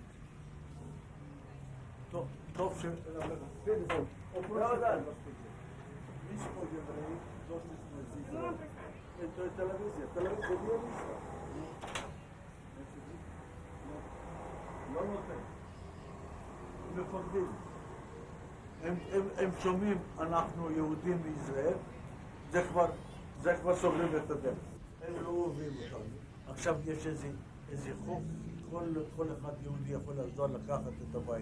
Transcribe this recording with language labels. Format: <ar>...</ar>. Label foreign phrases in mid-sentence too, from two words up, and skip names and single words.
<sr>To će... Dobar. Mi smo Jevreji, došli smo iz Izraela. To je televizija. Televizija nije ništa.</sr> <he>לא נותן. מפקדים. הם שומעים, אנחנו יהודים מישראל, זה כבר סוגרים את הדרך. הם לא אוהבים אותנו. עכשיו יש איזה חוק, כל אחד יהודי יכול לעזור לקחת את הבית.</he>